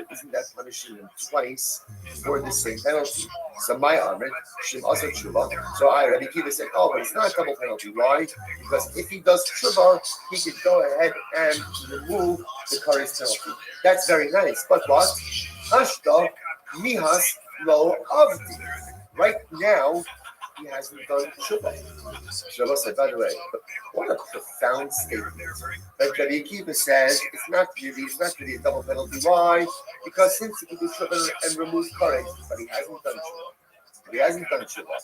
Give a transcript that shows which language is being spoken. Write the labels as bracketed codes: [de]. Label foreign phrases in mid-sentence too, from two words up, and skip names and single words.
[en] Isn't that punishing him twice for the same penalty? So my armor, Shem also tshuva. So Rabbi Akiva said, oh, but it's not a double penalty. Why? Because if he does tshuva, he could go ahead and remove the chametz penalty. That's very nice. But what? [arc] Hashta mihas lo avdi. [en] Right now, he hasn't done tshuva. Shlomo said, by the way, what a profound statement. Like Rabbi Akiva says, it's not really a double penalty. Why? Because since he can do tshuva and remove kares, but he hasn't done tshuva.